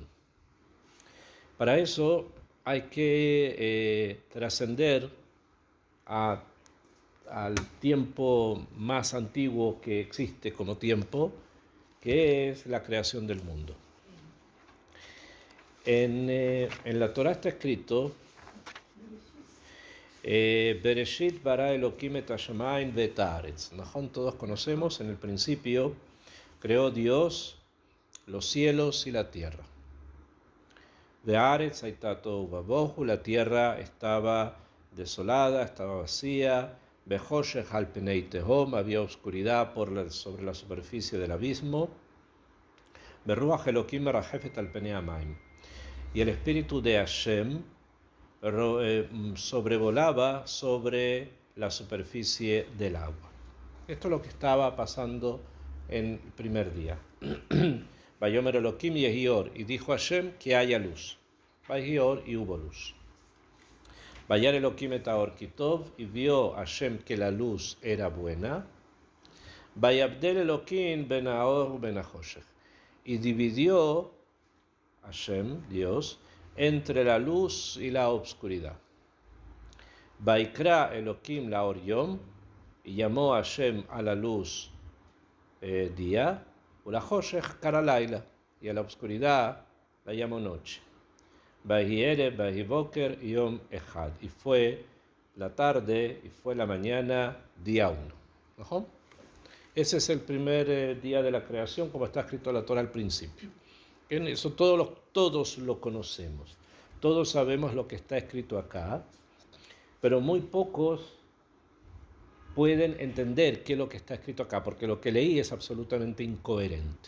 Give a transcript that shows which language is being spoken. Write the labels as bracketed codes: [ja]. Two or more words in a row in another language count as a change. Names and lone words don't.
[es] Para eso hay que trascender al tiempo más antiguo que existe como tiempo, que es la creación del mundo. En la Torah está escrito [he] בראשית ברא אלהים את השמים ואת הארץ. [es] Todos conocemos, en el principio creó Dios los cielos y la tierra. [he] והארץ היתה תהו ובהו, [es] la tierra estaba desolada, estaba vacía. [he] וחשך על פני תהום, [es] había oscuridad sobre la superficie del abismo. [he] ורוח אלהים מרחפת על פני המים, [es] y el espíritu de Hashem sobrevolaba sobre la superficie del agua. Esto es lo que estaba pasando en el primer día. [he] ויאמר אלהים יהי אור, [es] y dijo Hashem que haya luz. Vayior, y hubo luz. [he] וירא אלהים את האור כי טוב, [es] y vio Hashem que la luz era buena. [he] ויבדל אלהים בין האור ובין החשך, [es] y dividió Hashem, Dios, entre la luz y la obscuridad. [he] ויקרא אלהים לאור יום, [es] y llamó Hashem a la luz día, [he] ולחשך קרא לילה, [es] y a la obscuridad la llamó noche. [he] ויהי ערב ויהי בקר יום אחד, [es] y fue la tarde y fue la mañana, día 1. Ese es el primer día de la creación, como está escrito en la Torah al principio. Eso todos lo conocemos, todos sabemos lo que está escrito acá, pero muy pocos pueden entender qué es lo que está escrito acá, porque lo que leí es absolutamente incoherente.